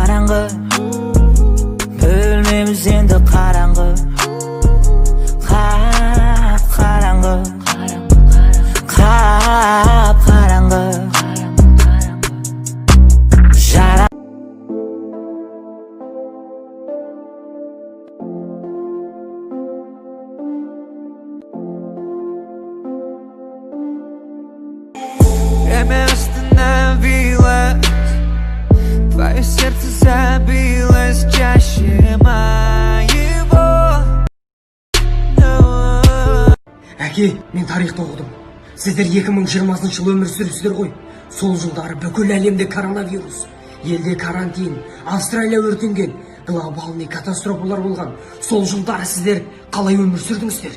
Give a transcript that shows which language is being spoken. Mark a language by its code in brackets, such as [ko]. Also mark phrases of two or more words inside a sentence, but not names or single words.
[kk] karangı. Bölmemiz endi karangı. Kap karangı. Kap karangı. [ru] Jara Твое сердце забилось чаще моего. [kk] Әке, мен тарихты оқыдым. Сіздер 2020 жыл өмір сүріпсіздер ғой. Сол жылдары бүкіл әлемде коронавирус, елде карантин, Австралия өртенген, глобалный катастрофалар болған. Сол жылдары сіздер қалай өмір сүрдіңіздер?